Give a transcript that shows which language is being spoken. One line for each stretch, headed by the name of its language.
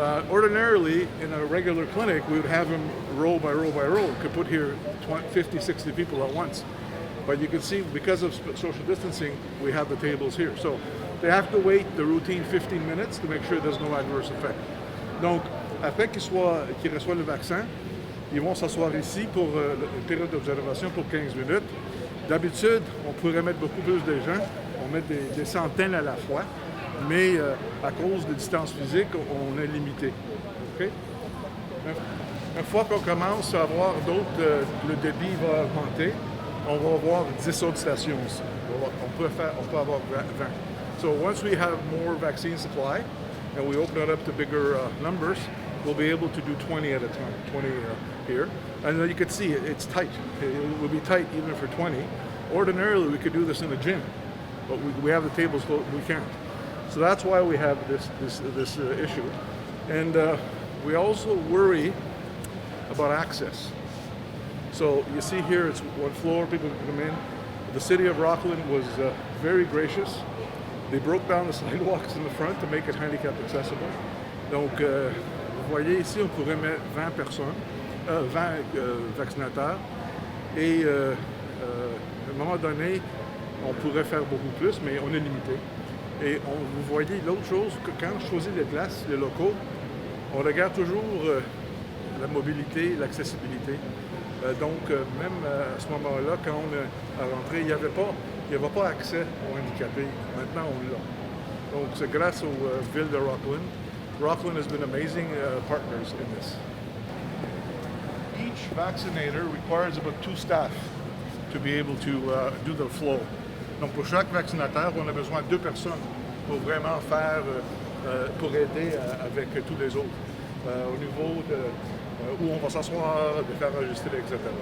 English: Ordinarily, in a regular clinic, we would have them row by row by row. Could put here 50, 60 people at once. But you can see, because of social distancing, we have the tables here. So they have to wait the routine 15 minutes to make sure there's no adverse effect.
French: Donc, après qu'ils reçoivent le vaccin, ils vont s'asseoir ici pour une période d'observation pour 15 minutes. D'habitude, on pourrait mettre beaucoup plus de gens. On met des centaines à la fois. Mais à cause des distances physiques, on est limité. Okay? Une fois qu'on commence à avoir d'autres, le débit va augmenter, on va avoir 10 autres stations. On peut avoir 20.
English: So once we have more vaccine supply and we open it up to bigger numbers, we'll be able to do 20 at a time, 20 here. And then you can see it's tight. It will be tight even for 20. Ordinarily, we could do this in a gym, but we have the tables, we can't. So that's why we have this issue. And we also worry about access. So you see here, it's one floor, people can come in. The city of Rockland was very gracious. They broke down the sidewalks in the front to make it handicap accessible.
French: Donc, vous voyez ici, on pourrait mettre 20 personnes, 20 vaccinateurs. Et à un moment donné, on pourrait faire beaucoup plus, mais on est limité. Et vous voyez l'autre chose, que quand on choisit les places, les locaux, on regarde toujours la mobilité, l'accessibilité. Donc, même à ce moment-là, quand on est à rentrer, il n'y avait pas accès aux handicapés. Maintenant, on l'a. Donc, c'est grâce aux villes de Rockland.
English: Rockland has been amazing partners in this. Each vaccinator requires about 2 staff to be able to do the flow.
French: Donc, pour chaque vaccinateur, on a besoin de 2 personnes pour vraiment faire, pour aider avec tous les autres. Au niveau de où on va s'asseoir, de faire enregistrer, etc.